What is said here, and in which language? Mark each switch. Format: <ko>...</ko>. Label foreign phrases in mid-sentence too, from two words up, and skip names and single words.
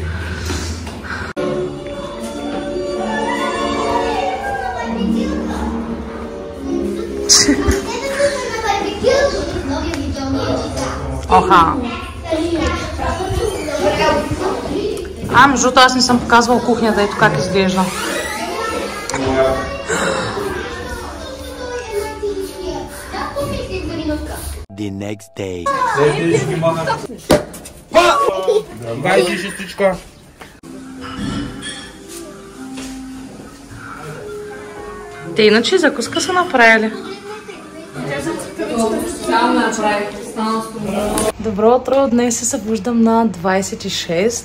<bg>Оха. Между другото аз не съм показвала кухнята, ето как изглежда.</bg> <en>The next day.</en> <bg>Дайте шестичка. Те иначе закуска са направили. Добро утро, днес се събуждам на 26.</bg>